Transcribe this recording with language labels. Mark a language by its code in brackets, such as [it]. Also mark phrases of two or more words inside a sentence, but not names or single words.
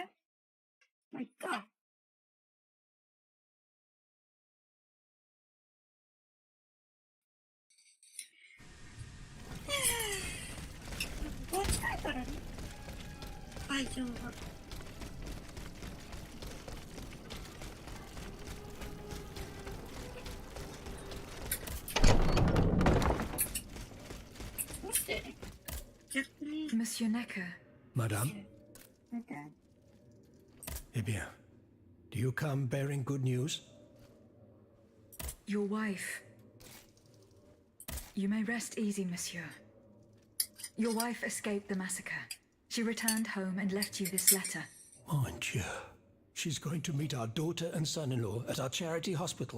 [ja] まあ、いっか。ここ近いからね。会場が。どうして逆に。 [en] Monsieur Necker. [fr] Madame? Eh bien, [en] do you come bearing good news? Your wife. You may rest easy, monsieur. Your wife escaped the massacre. She returned home and left you this letter. [fr] Mon Dieu. [en] She's going to meet our daughter and son-in-law at our charity hospital.